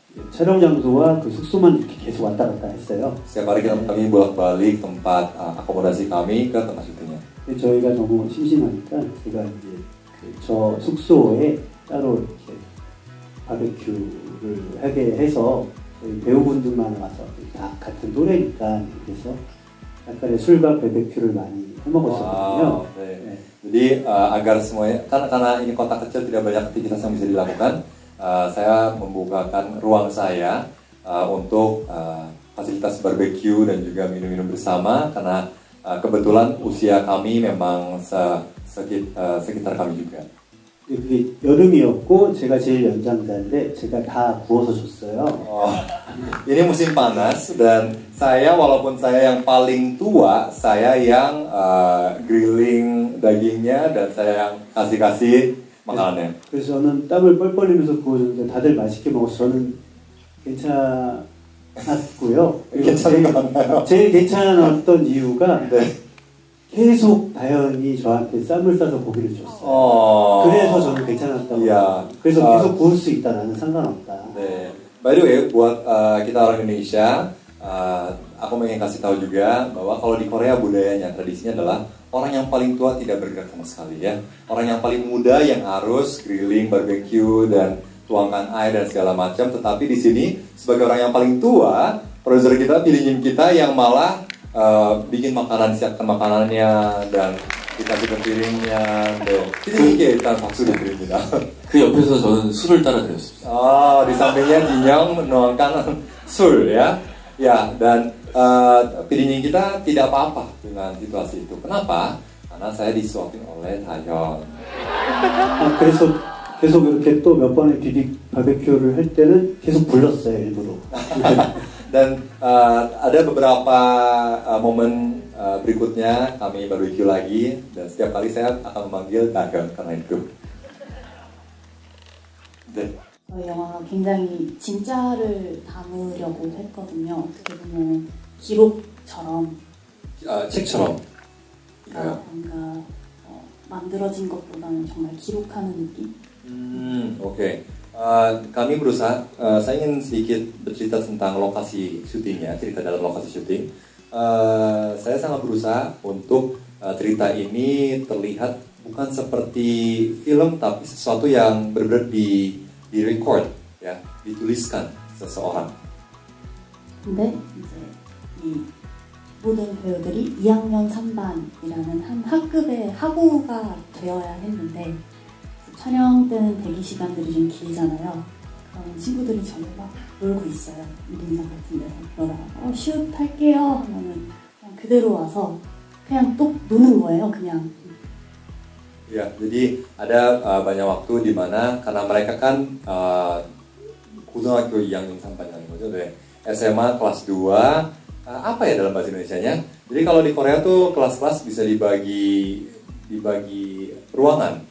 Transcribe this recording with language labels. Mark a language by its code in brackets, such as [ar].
[ko] 촬영 장소와 그 숙소만 이렇게 계속 왔다 갔다 했어요. [id] Setiap hari kami bolak-balik tempat akomodasi kami ke tempat syutingnya. [ko] 저희가 너무 심심하니까 제가 이제 저 숙소에 따로 이렇게 바베큐를 하게 해서 저희 배우분들만 와서 다 같은 노래니까 그래서 약간의 술과 바베큐를 많이 해먹었었거든요. Wow, 네. [id] Jadi agar semuanya, karena ini kota kecil tidak banyak aktivitas yang bisa dilakukan, saya membukakan ruang saya untuk fasilitas barbeque dan juga minum-minum bersama karena kebetulan usia kami memang sekitar kami juga. [ko] 그게 여름이었고 제가 제일 연장자인데 제가 다 구워서 줬어요. [id] Ini musim panas dan saya walaupun saya yang paling tua, saya yang grilling dagingnya dan saya yang kasih makanannya. [ko] 그래서 저는 땀을 뻘뻘 흘리면서 구워줬는데 다들 맛있게 먹어서 저는 괜찮았고요. 괜찮은 거 맞나요? 제일 괜찮았던 이유가 네. 계속 다현이 저한테 쌈을 싸서 고기를 줬어요. 그래서 저는 괜찮았다고. 그래서 계속 구울 수 있다, 나는 상관없다. 네. [en] By the way, [id] buat kita orang Indonesia, aku ingin kasih tahu juga bahwa kalau di Korea budayanya, tradisinya adalah orang yang paling tua tidak bergerak sama sekali ya. Orang yang paling muda yang harus grilling, barbecue dan tuangkan air dan segala macam. Tetapi di sini sebagai orang yang paling tua, produser kita, pilihnya kita yang malah bikin makanan, siapkan makanannya dan dikasih ke piringnya. [ko] 이게 일단 박수를 드립니다. 그 옆에서 저는 술을 따라 드렸습니다. [id] Di sampingnya Jinyoung menuangkan 술 ya. Ya, dan piringnya kita tidak apa-apa dengan situasi itu. Kenapa? Karena saya disuapin oleh Taehyun. [ko] 그래서 계속 이렇게 또 몇 번의 바베큐를 할 때는 계속 불렀어요, 일부러. [id] Dan ada beberapa momen berikutnya kami barbecue lagi dan setiap kali saya akan memanggil Taehyun karena itu. [ko] 네. 저희 영화가 굉장히 진짜를 담으려고 했거든요. 어떻게 보면 기록처럼. 책처럼. 그러니까요. 뭔가 만들어진 것보다는 정말 기록하는 느낌? [id] Oke. Kami berusaha, saya ingin sedikit bercerita tentang lokasi syutingnya, cerita dalam lokasi syuting. Saya sangat berusaha untuk cerita ini terlihat bukan seperti film, tapi sesuatu yang benar-benar di record, ya, dituliskan seseorang. [ko] 근데 이제 이 모든 배우들이 2학년 3반이라는 한 학급의 학우가 되어야 했는데 촬영 때는 대기 시간들이 좀 길잖아요. 그럼 친구들이 전부 막 놀고 있어요. 운동장 같은 데서. 그러다가 슛 할게요 하면은 그냥 그대로 와서 그냥 또 노는 거예요. 그냥. [id] Ya, jadi ada banyak waktu di mana karena mereka kan [ko] 고등학교 2학년 3반이라는 거죠. 네. [id] SMA kelas 2, apa ya dalam bahasa Indonesianya? Jadi kalau di Korea tuh kelas-kelas bisa dibagi ruangan.